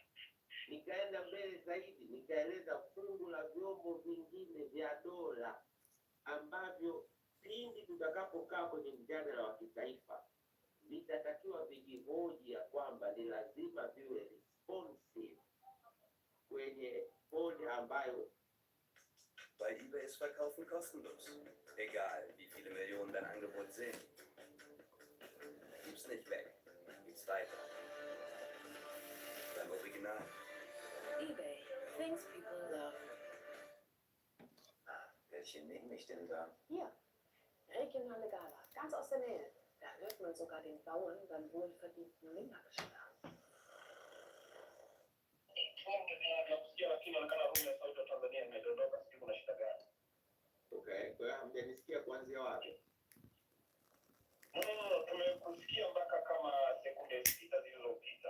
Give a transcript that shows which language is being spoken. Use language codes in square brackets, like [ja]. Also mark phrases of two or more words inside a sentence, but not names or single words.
[sw] Nikaenda mbele zaidi, nikaeleza fungu la vyombo vingine vya dola ambavyo pindi tutakapokaa kwenye mjadala wa kitaifa vitatakiwa vijihoji ya kwamba ni lazima viwe responsive kwenye hoja ambayo [de] Bei eBay ist Verkaufen kostenlos. Egal, wie viele Millionen dein Angebot sind. Gib's nicht weg. Gib's weiter. Beim Original. [en] eBay. Things people love. [de] Welche nehme ich denn da? Hier. regionale Gala, ganz aus der Nähe. Da wird man sogar den Bauern beim wohlverdienten Linger bestraft. [sw] Okay, kwa hiyo hamjanisikia kuanzia wapi? Tumekusikia mpaka kama sekunde 6 zilizopita.